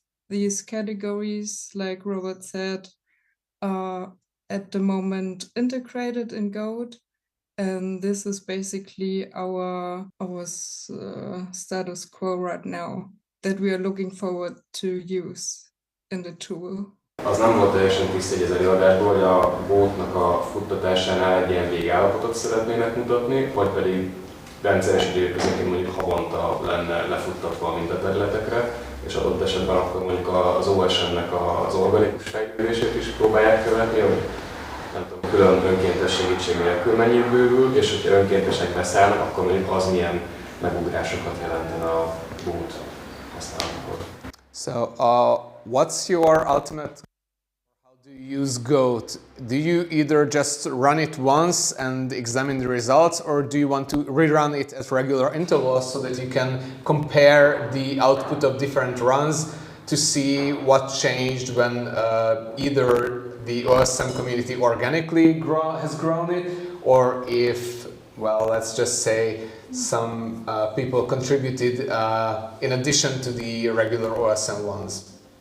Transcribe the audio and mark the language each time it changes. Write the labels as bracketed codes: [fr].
[en] These categories, like Robert said, are at the moment integrated in GOAT, and this is basically our status quo right now that we are looking forward to use in the tool. [hu] Az nem volt teljesen tiszta az előadásból, hogy a GOAT-nak a futtatásánál egy ilyen végállapotot szeretnének mutatni, vagy pedig rendszeres időközönként mondjuk havonta lenne lefuttatva a mintaterületekre, és adott esetben akkor mondjuk az OSM-nek az organikus fejlődését is próbálják követni, hogy nem tudom, külön önkéntes segítség nélkül mennyit bővül, és hogyha önkéntesek beszállnak, akkor mondjuk az milyen megugrásokat jelenten a GOAT használatkor. [en] So what's your ultimate, how Do you use GOAT? Do you either just run it once and examine the results, or do you want to rerun it at regular intervals so that you can compare the output of different runs to see what changed when either the OSM community organically has grown it, or if, well, let's just say some people contributed in addition to the regular OSM ones?